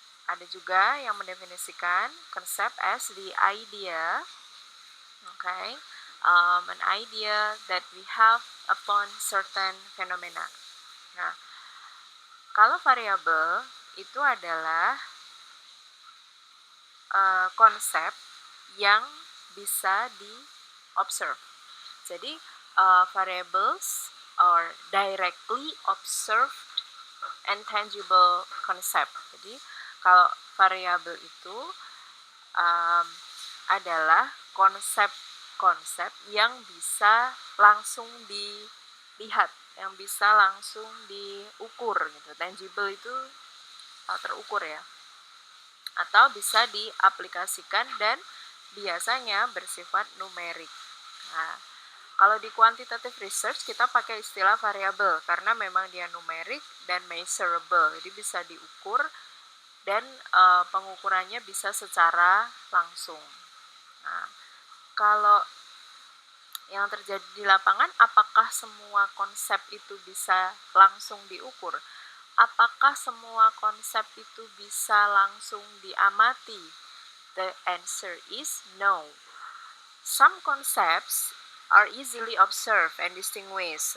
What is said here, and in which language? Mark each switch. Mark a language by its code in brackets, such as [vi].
[id] Ada juga yang mendefinisikan konsep [en] as the idea, okay, an idea that we have upon certain phenomena. [id] Nah, kalau variabel itu adalah konsep yang bisa di-observe. Jadi, [en] variables are directly observed and tangible concept. [id] Jadi, kalau variabel itu adalah konsep yang bisa langsung dilihat, yang bisa langsung diukur gitu. Tangible itu terukur ya. Atau bisa diaplikasikan dan biasanya bersifat numerik. Nah, kalau di quantitative research kita pakai istilah variabel karena memang dia numerik dan measurable. Jadi bisa diukur dan pengukurannya bisa secara langsung. Nah, kalau yang terjadi di lapangan, apakah semua konsep itu bisa langsung diukur? Apakah semua konsep itu bisa langsung diamati? [en] The answer is no. Some concepts are easily observed and distinguished.